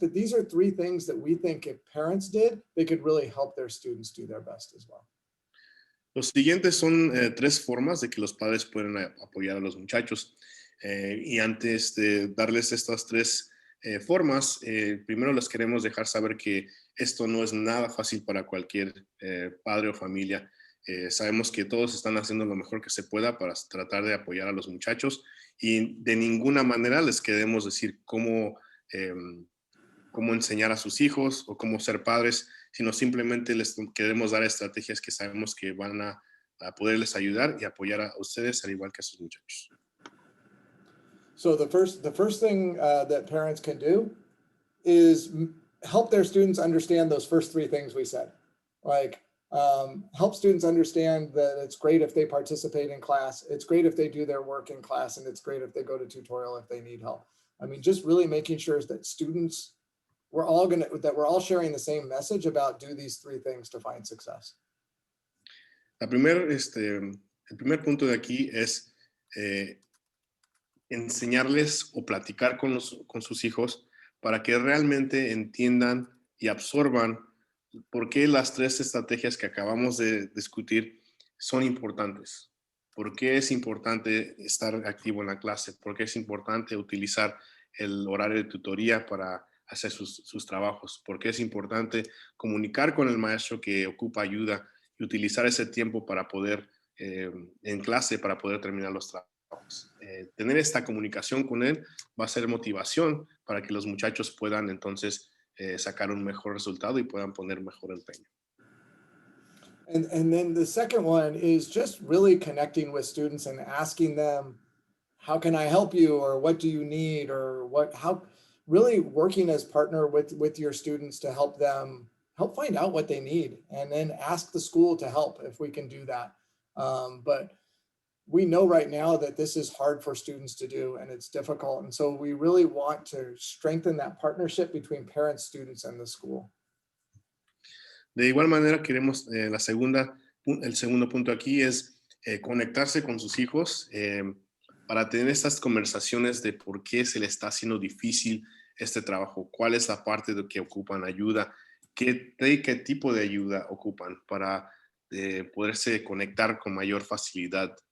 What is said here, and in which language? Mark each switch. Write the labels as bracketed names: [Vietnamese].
[English] But these are three things that we think if parents did, they could really help their students do their best as well. [Spanish] Los siguientes son tres formas de que los padres pueden apoyar a los muchachos. Y antes de darles estas tres formas, primero les queremos dejar saber que esto no es nada fácil para cualquier padre o familia. Sabemos que todos están haciendo lo mejor que se pueda para tratar de apoyar a los muchachos y de ninguna manera les queremos decir cómo enseñar a sus hijos o cómo ser padres, sino simplemente les queremos dar estrategias que sabemos que van a poderles ayudar y apoyar a ustedes al igual que a sus muchachos. [English] So the first thing that parents can do is help their students understand those first three things we said. Like help students understand that it's great if they participate in class, it's great if they do their work in class, and it's great if they go to tutorial if they need help. I mean, just really making sure that students, we're all sharing the same message about do these three things to find success. [Spanish] El primer punto de aquí es enseñarles o platicar con sus hijos para que realmente entiendan y absorban por qué las tres estrategias que acabamos de discutir son importantes. ¿Por qué es importante estar activo en la clase? ¿Por qué es importante utilizar el horario de tutoría para hacer sus trabajos? ¿Por qué es importante comunicar con el maestro que ocupa ayuda y utilizar ese tiempo para poder, en clase, para poder terminar los trabajos? Tener esta comunicación con él va a ser motivación para que los muchachos puedan entonces sacar un mejor resultado y puedan poner mejor empeño. [English] And then the second one is just really connecting with students and asking them, how can I help you? Or what do you need? Or how really working as partner with your students to help find out what they need and then ask the school to help if we can do that. But we know right now that this is hard for students to do and it's difficult. And so we really want to strengthen that partnership between parents, students, and the school. [Spanish] De igual manera, queremos, el segundo punto aquí es conectarse con sus hijos para tener estas conversaciones de por qué se le está haciendo difícil este trabajo, cuál es la parte de que ocupan ayuda, qué tipo de ayuda ocupan para poderse conectar con mayor facilidad.